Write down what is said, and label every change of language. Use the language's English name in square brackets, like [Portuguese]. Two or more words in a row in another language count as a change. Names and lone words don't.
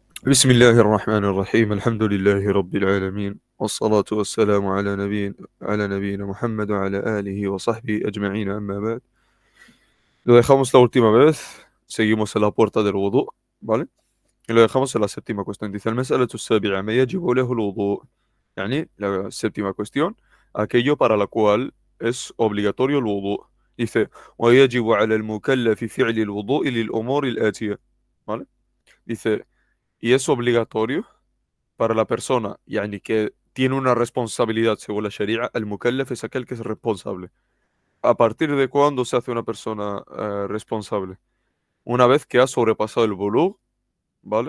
[Arabic] بسم الله الرحمن الرحيم الحمد لله رب العالمين والصلاة والسلام على نبينا Muhammad وعلى آله وصحبه أجمعين أما بعد. [Spanish] Lo dejamos la última vez, seguimos en la puerta del wudu, ¿vale? Y lo dejamos en la séptima cuestión. Dice [Arabic] المسألة السابعة ما يجب له الوضوء. [Spanish] يعني la séptima cuestión, aquello para la cual es obligatorio el wudu. Dice [Arabic] ويجب على المكلف فعل الوضوء للأمور الآتية. [Spanish] ¿Vale? Dice, y es obligatorio para la persona, yani que tiene una responsabilidad según la Sharia, el mukallaf es aquel que es responsable. ¿A partir de cuándo se hace una persona responsable? Una vez que ha sobrepasado el bulugh, ¿vale?